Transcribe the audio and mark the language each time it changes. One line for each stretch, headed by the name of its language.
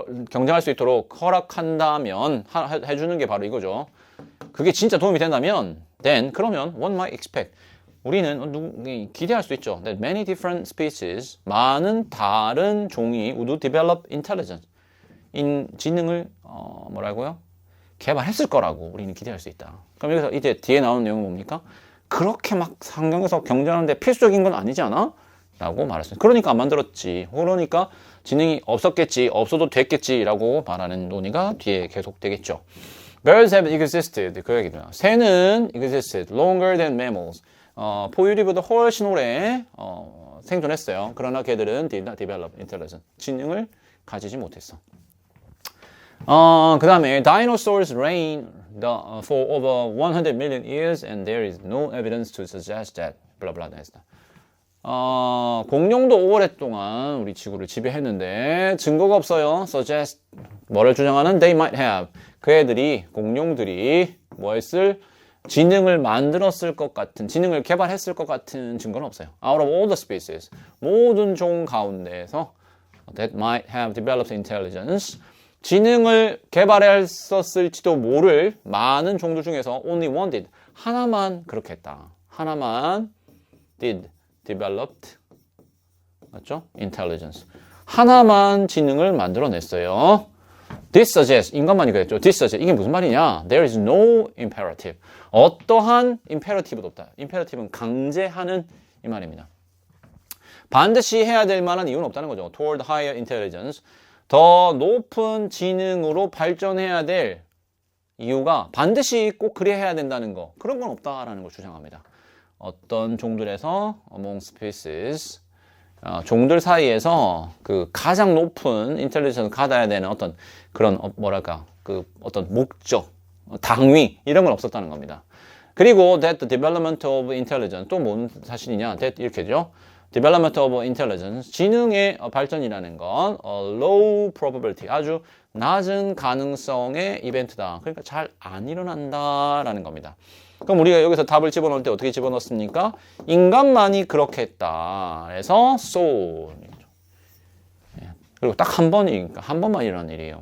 Korean: 경쟁할 수 있도록 허락한다면 해주는 게 바로 이거죠. 그게 진짜 도움이 된다면 then 그러면
English: one might expect
Korean: 우리는 기대할 수 있죠.
English: That many different species
Korean: 많은 다른 종이
English: would develop intelligence
Korean: 지능을 뭐라고요? 개발했을 거라고 우리는 기대할 수 있다. 그럼 여기서 이제 뒤에 나오는 내용은 뭡니까? 그렇게 막 환경에서 경쟁하는데 필수적인 건 아니지 않아? 라고 말했어요. 그러니까 안 만들었지. 그러니까 지능이 없었겠지. 없어도 됐겠지. 라고 말하는 논의가 뒤에 계속되겠죠.
English: Birds have existed.
Korean: 그 얘기입니다. 새는
English: existed longer than mammals.
Korean: 포유류보다 훨씬 오래 생존했어요. 그러나 걔들은
English: did not develop intelligence.
Korean: 지능을 가지지 못했어.
English: 그 다음에 dinosaurs reigned for over 100 million years and there is no evidence to suggest that 블라블라 nest.
Korean: 공룡도 오랫동안 우리 지구를 지배했는데 증거가 없어요. suggest 뭐를 주장하는
English: they might have
Korean: 그 애들이 공룡들이 뭐 했을 지능을 만들었을 것 같은 지능을 개발했을 것 같은 증거는 없어요.
English: Out of all the species
Korean: 모든 종 가운데에서
English: that might have developed intelligence
Korean: 지능을 개발했었을지도 모를 많은 종들 중에서
English: only one did
Korean: 하나만 그렇게 했다. 하나만
English: did developed
Korean: 맞죠? intelligence 하나만 지능을 만들어냈어요.
English: This suggests
Korean: 인간만이 그랬죠. This suggests 이게 무슨 말이냐?
English: There is no imperative 어떠한 imperative도 없다.
Korean: imperative는 강제하는 이 말입니다. 반드시 해야 될 만한 이유는 없다는 거죠.
English: Toward higher intelligence
Korean: 더 높은 지능으로 발전해야 될 이유가 반드시 꼭 그래야 해야 된다는 거 그런 건 없다라는 걸 주장합니다. 어떤 종들에서
English: among species
Korean: 종들 사이에서 그 가장 높은 인텔리전스를 가져야 되는 어떤 그런 뭐랄까 그 어떤 목적, 당위 이런 건 없었다는 겁니다. 그리고
English: that the development of intelligence
Korean: 또 뭔 사실이냐? that 이렇게죠. development of intelligence 지능의 발전이라는 건
English: low probability
Korean: 아주 낮은 가능성의 이벤트다. 그러니까 잘 안 일어난다라는 겁니다. 그럼 우리가 여기서 답을 집어넣을 때 어떻게 집어넣습니까? 인간만이 그렇게 했다. 그래서 so 그리고 딱 한 번이니까 한 번만 일어난 일이에요.